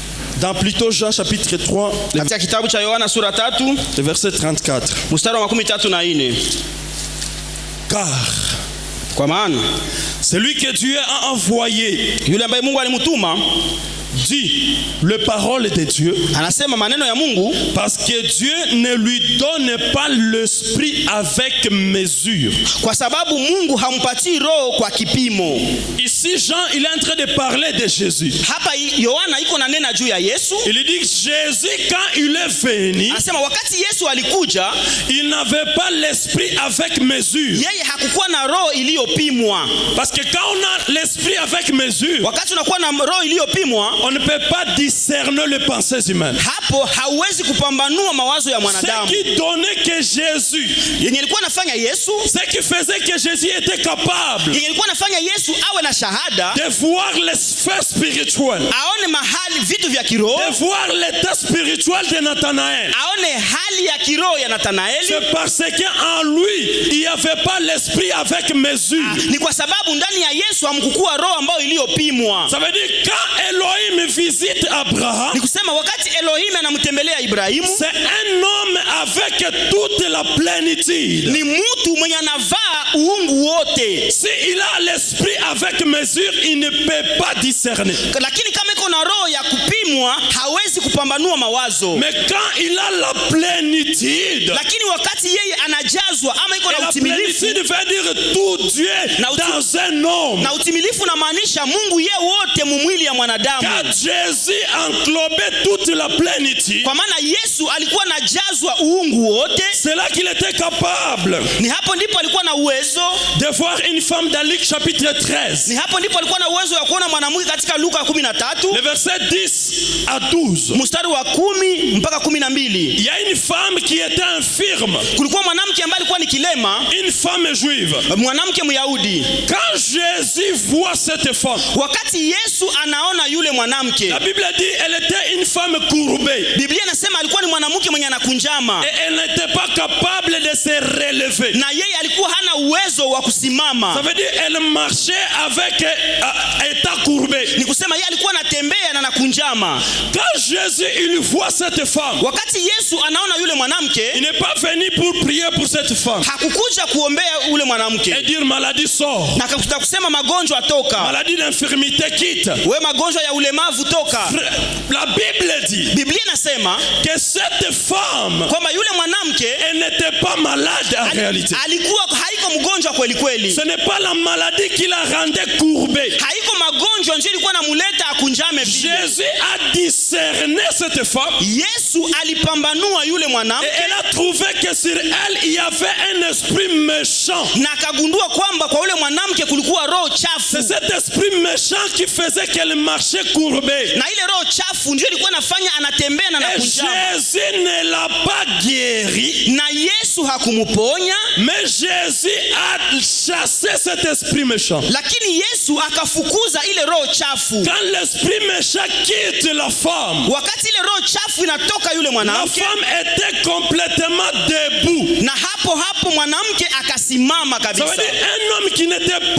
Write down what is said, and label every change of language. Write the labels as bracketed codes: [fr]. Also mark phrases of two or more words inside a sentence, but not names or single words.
[fr] Dans plutôt Jean chapitre 3, [sw] Katika kitabu cha Yohana sura 3 [fr] le verset 34. [sw] mstari wa 34. [fr] Car [sw] Kwa maana [fr] celui que Dieu a envoyé [sw] yule ambaye Mungu alimtuma [fr] dit les paroles de Dieu, [sw] anasema maneno ya Mungu, [fr] parce que Dieu ne lui donne pas l'esprit avec mesure. [sw] kwa sababu Mungu hampatii roho kwa kipimo. [fr] Ici Jean, il est en train de parler de Jésus. [sw] Hapa Yohana iko na nena juu ya Yesu. [fr] Il dit que Jésus, quand il est venu, [sw] Anasema wakati Yesu alikuja, [fr] il n'avait pas l'esprit avec mesure. [sw] yeye hakukuwa na roho iliyopimwa. [fr] Parce que quand on a l'esprit avec mesure, [sw] Wakati unakuwa na roho iliyopimwa, [fr] on ne peut pas discerner les pensées humaines. [sw] hapo hauwezi kupambanua mawazo ya [fr] Ce [sw] mwanadamu. [fr] qui donnait que Jésus, [sw] Yenye ilikuwa nafanya Yesu, [fr] ce qui faisait que Jésus était capable [sw] yenye ilikuwa nafanya Yesu awe na shahada, [fr] de voir les sphères spirituelles, [sw] aone mahali vitu vya kiroho, [fr] de voir l'état spirituel de Nathanaël. [sw] aone hali ya kiroho ya Nathanaeli. [fr] C'est parce qu'en lui, il n'y avait pas l'esprit avec mesure. [sw] Ni kwa sababu ndani ya Yesu hamkukuwa roho ambayo iliyopimwa. [fr] Ça veut dire quand Elohim visite Abraham, [sw] Ni kusema wakati Elohim anamtembelea Ibrahimu, [fr] c'est un homme avec toute la plénitude. [sw] ni mtu mwenye anavaa uungu wote. [fr] Si il a l'esprit avec mesure, il ne peut pas discerner. [sw] Lakini kama iko na roho ya kupimwa, hawezi kupambanua mawazo. [fr] Mais quand il a la plénitude, [sw] Lakini wakati yeye anajazwa ama iko [fr] et [sw] na [fr] la [sw] utimilifu, [fr] plénitude veut dire tout Dieu dans un homme. [sw] na utimilifu unamaanisha Mungu ye wote mumwili ya mwanadamu. [fr] Quand Jésus englobait toute la plénitude, [sw] Kwa maana Yesu alikuwa anajazwa uungu wote, [fr] c'est là qu'il était capable [sw] ni hapo ndipo alikuwa na uwezo, [fr] de voir une femme dans Luc chapitre 13, [sw] ni hapo ndipo alikuwa na uwezo wa kuona mwanamke katika Luka 13 [fr] le verset 10 à 12. [sw] mstari wa 10 mpaka 12. [fr] Il y a une femme qui était infirme, [sw] Kulikuwa mwanamke ambaye alikuwa ni kilema, [fr] une femme juive. [sw] mwanamke Myahudi. [fr] Quand Jésus voit cette femme, [sw] Wakati Yesu anaona yule mwanamke, [fr] la Bible dit elle était une femme courbée [sw] Biblia inasema alikuwa ni mwanamke mwenye anakunjama, [fr] et elle n'était pas capable de se relever. [sw] na yeye alikuwa hana uwezo wa [fr] Ça [sw] kusimama. [fr] veut dire elle marchait avec état courbé. [sw] Ni kusema yeye alikuwa anatembea na anakunjama. [fr] Quand Jésus il voit cette femme, [sw] Wakati Yesu anaona yule [fr] il [sw] mwanamke, [fr] n'est pas venu pour prier pour cette femme [sw] hakukuja kuombea ule mwanamke [fr] et dire maladie sort, [sw] na akakuta kusema magonjwa toka, [fr] maladie d'infirmité quitte. [sw] we magonjwa ya ulemavu toka. [fr] La Bible dit [sw] Biblia inasema [fr] que cette femme, [sw] kwamba yule mwanamke [fr] elle n'était pas malade en réalité. [sw] alikuwa haiko mgonjwa kweli kweli, [fr] Ce n'est pas la maladie qui la rendait courbée. [sw] haiko magonjwa ndio ilikuwa namuleta akunjame vile. [fr] Jésus a discerné cette femme [sw] Yesu alipambanua yule [fr] et [sw] mwanamke [fr] elle a trouvé que sur elle il y avait un esprit méchant. [sw] na akagundua kwamba kwa yule mwanamke kulikuwa roho [fr] C'est [sw] chafu, [fr] cet esprit méchant qui faisait qu'elle marchait courbée. [sw] na ile roho chafu ndio ilikuwa nafanya anatembea na [fr] Et [sw] anakunjama. [fr] Jésus ne l'a pas guéri, [sw] Na Yesu hakumuponya, [fr] mais Jésus a chassé cet esprit méchant. [sw] lakini Yesu akafukuza ile roho chafu. [fr] Quand l'esprit méchant quitte la femme, [sw] Wakati ile roho chafu inatoka yule [fr] la [sw] mwanamke, [fr] femme était complètement debout. [sw] na hapo hapo mwanamke akasimama [fr] Ça veut [sw] kabisa. [fr] dire un homme qui n'était pas